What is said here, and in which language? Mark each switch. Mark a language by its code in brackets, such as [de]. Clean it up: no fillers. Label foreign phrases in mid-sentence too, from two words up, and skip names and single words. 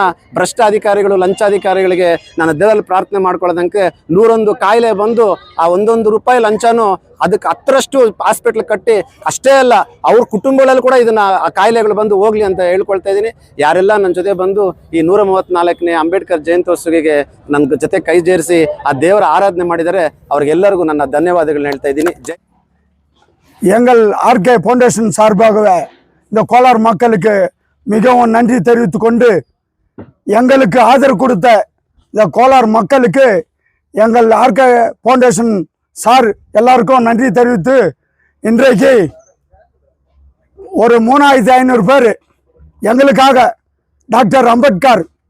[kn] ಭ್ರಷ್ಟ ಅಧಿಕಾರಿಗಳು, ಲಂಚಾಧಿಕಾರಿಗಳಿಗೆ ನಾನು ದೇವರಲ್ಲಿ ಪ್ರಾರ್ಥನೆ ಮಾಡ್ಕೊಳ್ಳೋದಂಗೆ 101 ಕಾಯಿಲೆ ಬಂದು ಆ 1 ರೂಪಾಯಿ ಲಂಚನೂ ಅದಕ್ಕೆ 10ರಷ್ಟು ಹಾಸ್ಪಿಟ್ಲ್ ಕಟ್ಟಿ, ಅಷ್ಟೇ ಅಲ್ಲ ಅವ್ರ ಕುಟುಂಬಗಳಲ್ಲಿ ಕೂಡ ಇದನ್ನ ಆ ಕಾಯಿಲೆಗಳು ಬಂದು ಹೋಗ್ಲಿ ಅಂತ ಹೇಳ್ಕೊಳ್ತಾ ಇದ್ದೀನಿ. ಯಾರೆಲ್ಲ ನನ್ನ ಜೊತೆ ಬಂದು ಈ 134ನೇ ಅಂಬೇಡ್ಕರ್ ಜಯಂತ್ಯೋತ್ಸವಿಗೆ ನನ್ನ ಜೊತೆ ಕೈ ಸೇರಿಸಿ ಆ ದೇವರ ಆರಾಧನೆ ಮಾಡಿದರೆ ಅವ್ರಿಗೆಲ್ಲರಿಗೂ ನನ್ನ ಧನ್ಯವಾದಗಳನ್ನ ಹೇಳ್ತಾ ಇದ್ದೀನಿ. [ta] எங்கள் RK ஃபவுண்டேஷன் சார்பாகவே இந்த கோலார் மக்களுக்கு மிகவும் நன்றி தெரிவித்து கொண்டு, எங்களுக்கு ஆதரவு கொடுத்த இந்த கோலார் மக்களுக்கு எங்கள் RK ஃபவுண்டேஷன் சார் எல்லாருக்கும் நன்றி தெரிவித்து, இன்றைக்கு ஒரு 3500 பேர் எங்களுக்காக டாக்டர் அம்பேத்கர்